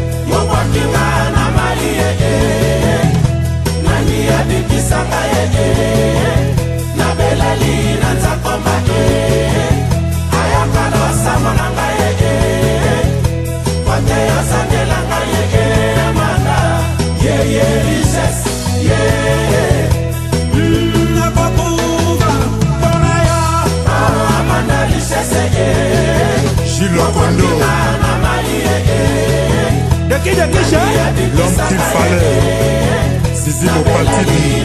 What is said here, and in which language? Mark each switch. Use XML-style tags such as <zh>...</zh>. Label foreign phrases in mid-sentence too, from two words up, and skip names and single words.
<ln>Mobwaki nga na mali, eh, eh. Nani abikisaka, eh, eh. Na belali na nzako mba, eh. Ayaka losambo na ngai, eh, eh. Kote yosangela ngai, eh, eh, Amanda. Yeah, yeah, richesse, yeah, yeah. Mm, nakokufa mpona yo. Ah, Amanda, richesse, eh, eh. Gilles Okondo. Mobwaki nga na mali, eh, eh. Deki, deki, che.</ln> <fr>L'homme qu'il fallait. Zizi Mopatini.</fr>